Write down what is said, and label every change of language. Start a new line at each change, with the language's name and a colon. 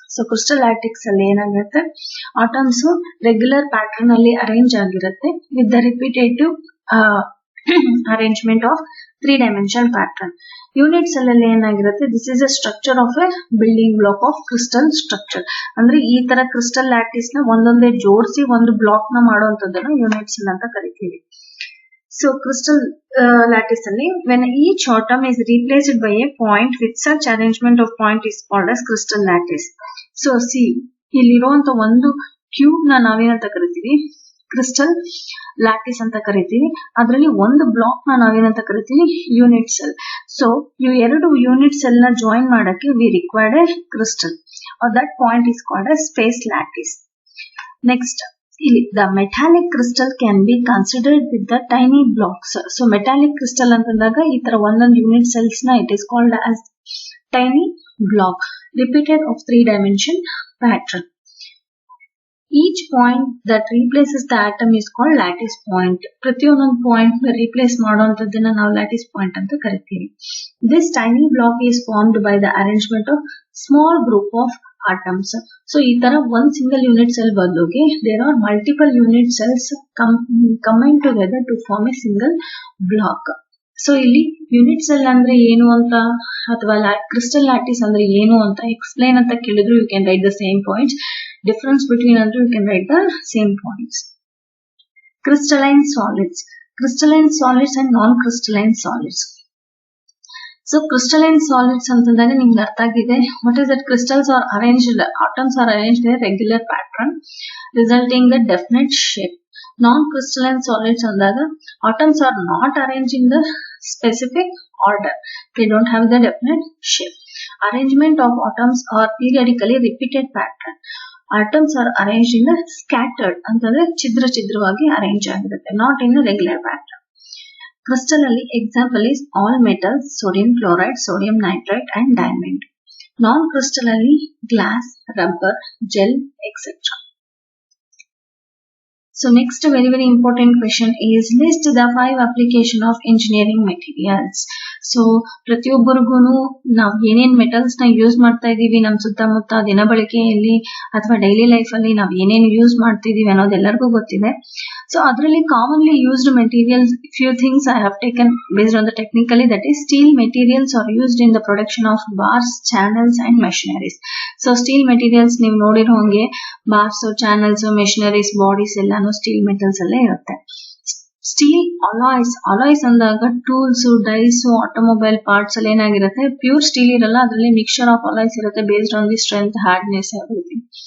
Kannada: So crystal ಲ್ಯಾಟಿಕ್ಸ್ ಅಲ್ಲಿ ಏನಾಗಿರುತ್ತೆ, atoms regular pattern ಅಲ್ಲಿ ಅರೇಂಜ್ ಆಗಿರುತ್ತೆ with the repetitive arrangement of 3 dimension pattern. Unit cell ಅಲ್ಲಿ ಏನಾಗಿರುತ್ತೆ,
English: This is a structure of a building block of crystal structure.
Kannada: ಅಂದ್ರೆ ಈ ತರ ಕ್ರಿಸ್ಟಲ್ ಲ್ಯಾಟಿಸ್ ನ ಒಂದೊಂದೇ ಜೋಡಿಸಿ ಒಂದು ಬ್ಲಾಕ್ ನ ಮಾಡುವಂತದ್ದನ್ನ ಯೂನಿಟ್ ಸೆಲ್ ಅಂತ ಕರಿತೀವಿ.
English: So crystal lattice alli when each atom is replaced by a point with such arrangement of point is called as crystal lattice.
Kannada: So see illiruvanತ ಒಂದು ಕ್ಯೂಬ್ ನ ನಾವೇನಂತ ಕರಿತೀವಿ, ಕ್ರಿಸ್ಟಲ್ ಲ್ಯಾಟಿಸ್ ಅಂತ ಕರಿತೀವಿ. ಅದರಲ್ಲಿ ಒಂದು ಬ್ಲಾಕ್ ನ ನಾವೇನಂತ ಕರಿತೀವಿ, ಯೂನಿಟ್ ಸೆಲ್. ಸೊ ಇವು ಎರಡು ಯೂನಿಟ್ ಸೆಲ್ ನ ಜಾಯಿನ್ ಮಾಡಕ್ಕೆ
English: We required a crystal or that point is called as space lattice. Next ಇಲ್ಲಿ the metallic crystal can be considered with the tiny blocks.
Kannada: So metallic crystal ಅಂತಂದಾಗ ಈ ತರ ಒಂದೊಂದು unit cells ನ it is called as tiny block repeated of 3 dimension pattern.
English: Each point that replaces the atom is called lattice point.
Kannada: ಪ್ರತಿಯೊಂದೊಂದು point replace ಮಾಡುವಂತದ್ದನ್ನ ನಾವು lattice point ಅಂತ ಕರಿತೀವಿ.
English: This tiny block is formed by the arrangement of small group of atoms. So ಈ ತರ one single unit cell ಬದಲಿಗೆ there are multiple unit cells combined together to form a single block.
Kannada: So ಇಲ್ಲಿ unit cell ಅಂದ್ರೆ ಏನು ಅಂತ ಅಥವಾ crystal lattice ಅಂದ್ರೆ ಏನು ಅಂತ ಎಕ್ಸ್ಪ್ಲೈನ್ ಅಂತ ಕೇಳಿದ್ರು
English: You can write the same points. Difference between ಅಂದ್ರೆ you can write the same points. Crystalline solids, crystalline solids and non crystalline solids.
Kannada: So crystalline solids ಅಂತಂದಾಗ ನಿಮ್ಗೆ ಅರ್ಥ ಆಗಿದೆ.
English: What is that? Crystals are arranged, atoms are arranged in regular pattern resulting the definite shape. Non crystalline solids ಅಂದಾಗ atoms are not arrange in the specific order, they don't have the definite shape. Arrangement of atoms are periodically repeated pattern. Atoms are arrange in scattered ಅಂತಂದ್ರೆ ಛಿದ್ರ ಛಿದ್ರವಾಗಿ arrange ಆಗಿರುತ್ತೆ, not in regular pattern. Crystal ಅಲ್ಲಿ example is all metals, sodium chloride, sodium nitrite and diamond. Non crystal ಅಲ್ಲಿ glass, rubber, gel etcetera. So next very important question is list the 5 application of engineering materials.
Kannada: So ಪ್ರತಿಯೊಬ್ಬರಿಗೂನು ನಾವು ಏನೇನ್ metals ನ use ಮಾಡ್ತಾ ಇದೀವಿ ನಮ್ಮ ಸುತ್ತಮುತ್ತ ದಿನಬಳಕೆಯಲ್ಲಿ ಅಥವಾ daily life ಅಲ್ಲಿ ನಾವು ಏನೇನು ಯೂಸ್ ಮಾಡ್ತಿದೀವಿ ಅನ್ನೋದು ಎಲ್ಲರಿಗೂ ಗೊತ್ತಿದೆ.
English: So ಅದರಲ್ಲಿ commonly used materials, few things I have taken based on the technically, that is steel materials are used in the production of bars, channels and machineries.
Kannada: So steel materials ನೀವು ನೋಡಿರೋ ಹಂಗೆ bars, channels, machineries, bodies ಎಲ್ಲಾನು steel metals ಅಲ್ಲೇ ಇರುತ್ತೆ. Steel alloys ಅಂದಾಗ tools, dies, automobile parts ಅಲ್ಲಿ ಏನಾಗಿರುತ್ತೆ, pure steel ಇರಲ್ಲ, ಅದರಲ್ಲಿ ಮಿಕ್ಸ್ಚರ್ ಆಫ್ ಅಲಾಯ್ಸ್ ಇರುತ್ತೆ based on the strength, hardness, everything.